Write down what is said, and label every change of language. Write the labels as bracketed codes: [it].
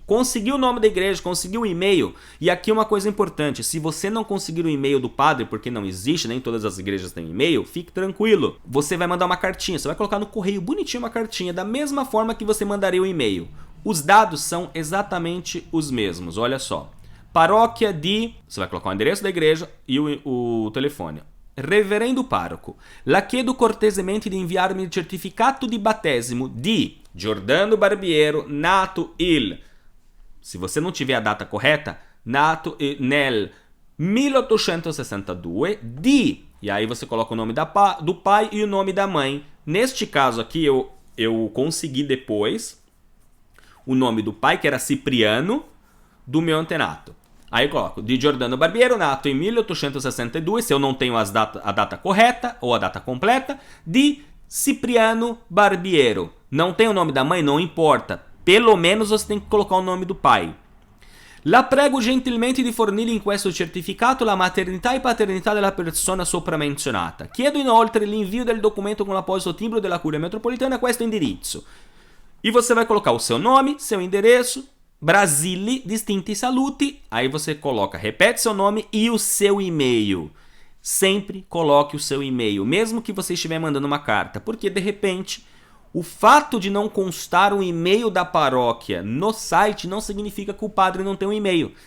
[pt] Conseguiu o nome da igreja, conseguiu o e-mail, e aqui uma coisa importante, se você não conseguir o e-mail do padre, porque não existe, nem todas as igrejas têm e-mail, fique tranquilo. Você vai mandar uma cartinha, você vai colocar no correio bonitinho uma cartinha, da mesma forma que você mandaria o e-mail. Os dados são exatamente os mesmos, olha só. Paróquia de... Você vai colocar o endereço da igreja e o telefone. [it] Reverendo pároco, la chiedo cortesemente di inviarmi il certificato di battesimo di Giordano Barbiero, nato il... [pt] Se você não tiver a data correta, [it] nato nel 1862 di... [pt] E aí você coloca o nome do pai e o nome da mãe. Neste caso aqui, eu consegui depois o nome do pai, que era Cipriano, do meu antenato. Aí eu coloco [it] di Giordano Barbiero, nato [pt] em 1862, se eu não tenho a data correta ou a data completa, [it] di Cipriano Barbiero. [pt] Não tem o nome da mãe? Não importa. Pelo menos você tem que colocar o nome do pai. [it] La prego gentilmente di fornire in questo certificato la maternità e paternità della persona sopra menzionata. Chiedo inoltre l'invio del documento con l'apposito timbro della Curia Metropolitana a questo indirizzo. [pt] E você vai colocar o seu nome, seu endereço, [it] Brasile, distinti saluti. [pt] Aí você coloca, repete seu nome e o seu e-mail. Sempre coloque o seu e-mail, mesmo que você estiver mandando uma carta, porque de repente o fato de não constar um e-mail da paróquia no site não significa que o padre não tem um e-mail.